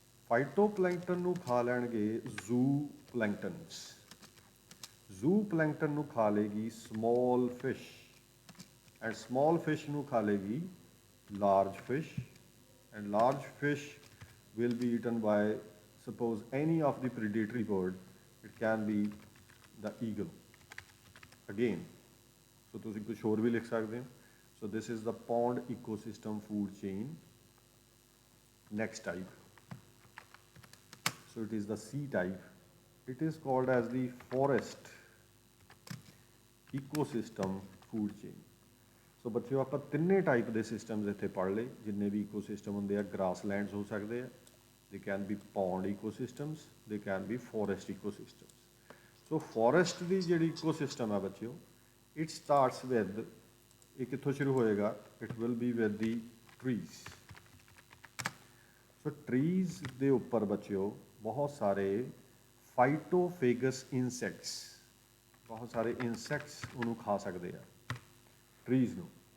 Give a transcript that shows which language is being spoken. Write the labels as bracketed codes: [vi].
[pa] ਫਾਈਟੋਪਲੈਂਕਟਨ ਨੂੰ ਖਾ ਲੈਣਗੇ ਜ਼ੂ ਪਲੈਂਕਟਨਸ। ਜ਼ੂ ਪਲੈਂਕਟਨ ਨੂੰ ਖਾ ਲੇਗੀ small fish, and small fish ਨੂੰ ਖਾ ਲੇਗੀ large fish, and large fish [en] will be eaten by suppose any of the predatory bird. It can be the eagle again. [pa] So ਤੁਸੀਂ ਕੁਛ ਹੋਰ ਵੀ ਲਿਖ ਸਕਦੇ ਹੋ। [en] So this is the pond ecosystem food chain. Next type, so it is the C type. It is called as the forest ecosystem food chain. [pa] ਸੋ ਬੱਚਿਓ ਆਪਾਂ ਤਿੰਨੇ type ਦੇ ਸਿਸਟਮਸ ਇੱਥੇ ਪੜ੍ਹ ਲਏ। ਜਿੰਨੇ ਵੀ ਈਕੋਸਿਸਟਮ ਹੁੰਦੇ ਆ ਗ੍ਰਾਸਲੈਂਡਸ ਹੋ ਸਕਦੇ ਆ, [en] they can be pond ecosystems, they can be forest ecosystems. So forest ਦੀ ਜਿਹੜੀ ecosystem ਹੈ ਬੱਚਿਓ it starts with, [pa] ਇਹ ਕਿੱਥੋਂ ਸ਼ੁਰੂ ਹੋਏਗਾ, [en] it will be with the trees. [pa] So trees ਦੇ ਉੱਪਰ ਬੱਚਿਓ ਬਹੁਤ ਸਾਰੇ phytophagous insects, ਬਹੁਤ ਸਾਰੇ insects ਉਹਨੂੰ ਖਾ ਸਕਦੇ ਆ ਟਰੀਜ਼ ਨੂੰ।